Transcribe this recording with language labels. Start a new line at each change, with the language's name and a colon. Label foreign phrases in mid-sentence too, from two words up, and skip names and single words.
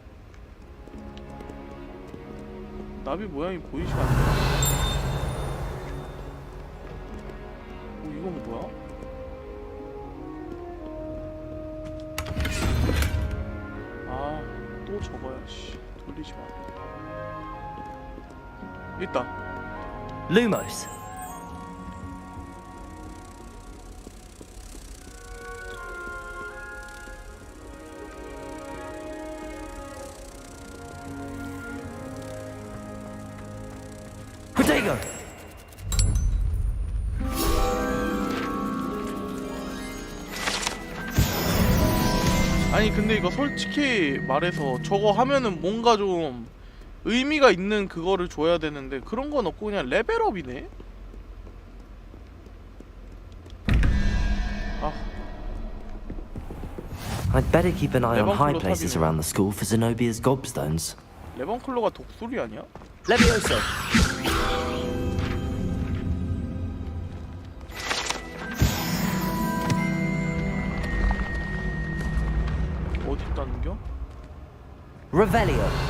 Korean: 나비 모양이 보이지가 않네. 이건 뭐야? 아, 또 저거야. 씨, 돌리지 마. 있다. Lumos. Protego. 아니 근데 이거 솔직히 말해서 저거 하면은 뭔가 좀 의미가 있는 그거를 줘야 되는데 그런 건 없고 그냥 레벨업이네. 아.
English: I'd better keep an eye on high places around the school for Zenobia's gobstones.
Korean: 레번클로가 독수리 아니야? Levioso. 어디 있다는겨? Revelio.